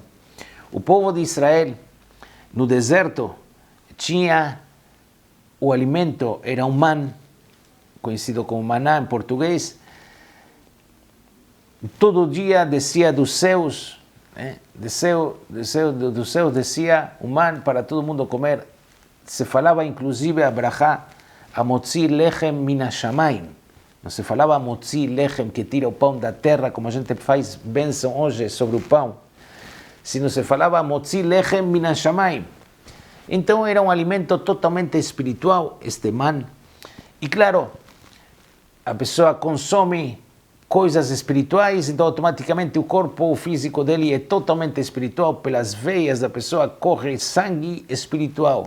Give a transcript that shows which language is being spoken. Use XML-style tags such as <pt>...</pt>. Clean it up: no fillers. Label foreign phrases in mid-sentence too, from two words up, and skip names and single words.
<pt>O povo de Israel, no deserto, tinha o alimento, era um man, conhecido como maná em português. Todo dia descia dos céus, dos céus descia o man para todo mundo comer. Se falava inclusive a brachá, a</pt> <he>מוציא לחם מן השמים.</he> <pt>Não se falava</pt> <he>מוציא לחם,</he> <pt>que tira o pão da terra, como a gente faz bênção hoje sobre o pão, sino se falava</pt> <he>מוציא לחם מן השמים.</he> <pt>Então era um alimento totalmente espiritual, este man. E claro, a pessoa consome coisas espirituais, então automaticamente o corpo físico dele é totalmente espiritual, pelas veias da pessoa corre sangue espiritual.</pt>